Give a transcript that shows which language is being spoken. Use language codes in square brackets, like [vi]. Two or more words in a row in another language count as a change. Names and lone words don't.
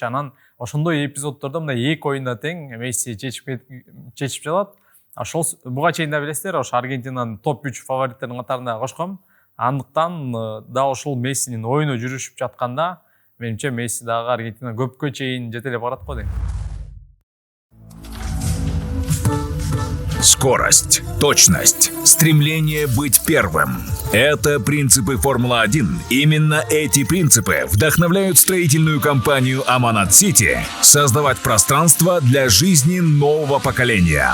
[ky] Анан ошондой эпизоддордо мындай 2 оюнда тең Месси чечип жатат. Ошол буга чейин да билесиздер, ошо Аргентинанын топ 3 фавориттеринин катарына кошком. Андыктан да ошол Мессинин оюну жүрүшүп жатканда менимче Месси дагы Аргентина көпкө чейин жете эле барат го дейм. [ru] Скорость, точность, стремление быть первым – это принципы Формулы-1. Именно эти принципы вдохновляют строительную компанию Аманат Сити создавать пространство для жизни нового поколения.